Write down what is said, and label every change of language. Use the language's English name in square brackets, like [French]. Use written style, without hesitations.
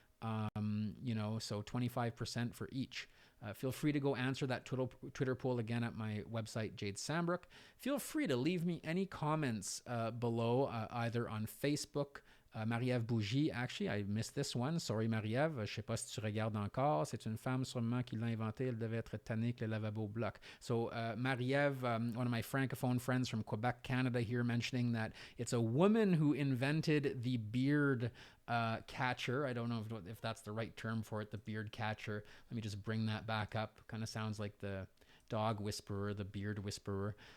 [English] So 25% for each. Feel free to go answer that Twitter poll again at my website, Jade Sambrook. Feel free to leave me any comments below, either on Facebook, Maryf Bujji, actually, I missed this one. Sorry, Maryf. [French] Je sais pas si tu regardes encore. C'est une femme sûrement qui l'a inventé. Elle devait être tannée que le lavabo bloque. [English] So, Maryf, one of my francophone friends from Quebec, Canada, here mentioning that it's a woman who invented the beard catcher. I don't know if that's the right term for it, the beard catcher. Let me just bring that back up. Kind of sounds like the dog whisperer, the beard whisperer.